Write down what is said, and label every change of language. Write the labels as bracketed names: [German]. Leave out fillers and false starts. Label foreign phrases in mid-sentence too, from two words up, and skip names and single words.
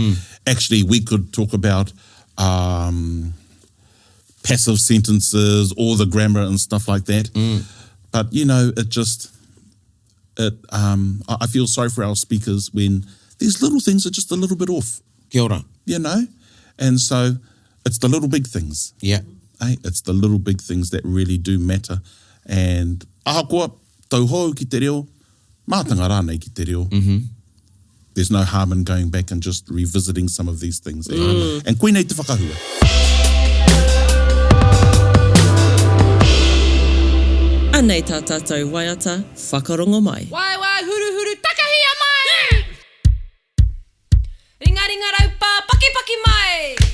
[English] Actually, we could talk about passive sentences, all the grammar and stuff like that. But, you know, I feel sorry for our speakers when these little things are just a little bit off. [Māori] Kia ora. [English] You know? And so it's the little big things. Yeah. It's the little big things that really do matter. [Māori] And ahakoa, tau hou ki te reo, mātanga rānei ki te reo. [English] There's no harm in going back and just revisiting some of these things. [Māori] And koinei te whakahua. Anei tā tātou waiata, whakarongo mai. Wai huru huru takahia mai! Ringa ringa raupa, paki paki mai!